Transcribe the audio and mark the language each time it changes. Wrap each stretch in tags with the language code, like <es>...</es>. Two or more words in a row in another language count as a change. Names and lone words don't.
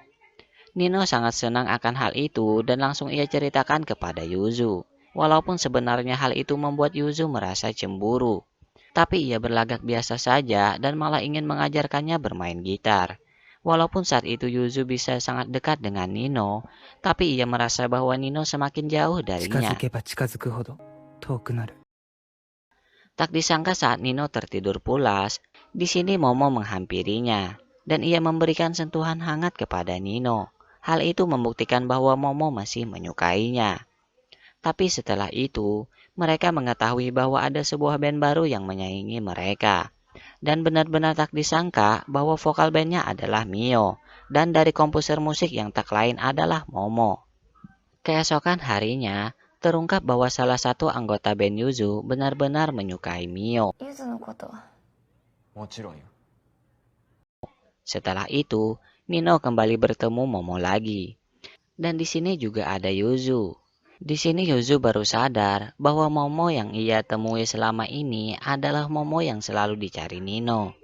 <id>Nino sangat senang akan hal itu dan langsung ia ceritakan kepada Yuzu. Walaupun sebenarnya hal itu membuat Yuzu merasa cemburu. Tapi ia berlagak biasa saja dan malah ingin mengajarkannya bermain gitar. Walaupun saat itu Yuzu bisa sangat dekat dengan Nino, tapi ia merasa bahwa Nino semakin jauh</id> <ja>近づ</ja> <id>darinya.</id> <ja>けば近づくほど遠くなる。</ja> <id>Tak disangka saat Nino tertidur pulas, di sini Momo menghampirinya, dan ia memberikan sentuhan hangat kepada Nino. Hal itu membuktikan bahwa Momo masih menyukainya. Tapi setelah itu, mereka mengetahui bahwa ada sebuah band baru yang menyaingi mereka. Dan benar-benar tak disangka bahwa vokal bandnya adalah Mio, dan dari komposer musik yang tak lain adalah Momo. Keesokan harinya, terungkap bahwa salah satu anggota band Yuzu benar-benar menyukai Mio.</id> <ja>ゆずのことは</ja> <id>Setelah itu, Nino kembali bertemu Momo lagi. Dan di sini juga ada Yuzu. Di sini Yuzu baru sadar bahwa Momo yang ia temui selama ini adalah Momo yang selalu dicari Nino.</id>